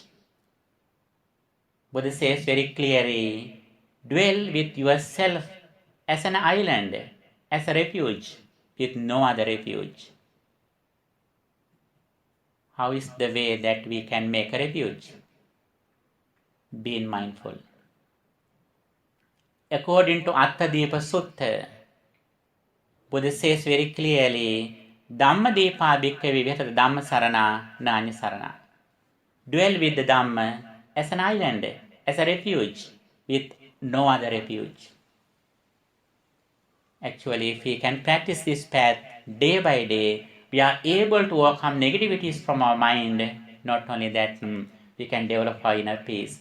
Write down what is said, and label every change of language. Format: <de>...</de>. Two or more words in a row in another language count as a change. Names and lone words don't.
<en>Buddha says very clearly, dwell with yourself as an island, as a refuge, with no other refuge. How is the way that we can make a refuge? Being mindful. According to Bhavana Sutta, Buddha says very clearly,</en> <pi>Dhammadepa bhikkhave vihara dhamma sarana nanya sarana.</pi> <en>Dwell with the Dhamma as an island, as a refuge, with no other refuge. Actually, if we can practice this path day by day, we are able to overcome negativities from our mind. Not only that, we can develop our inner peace.</en>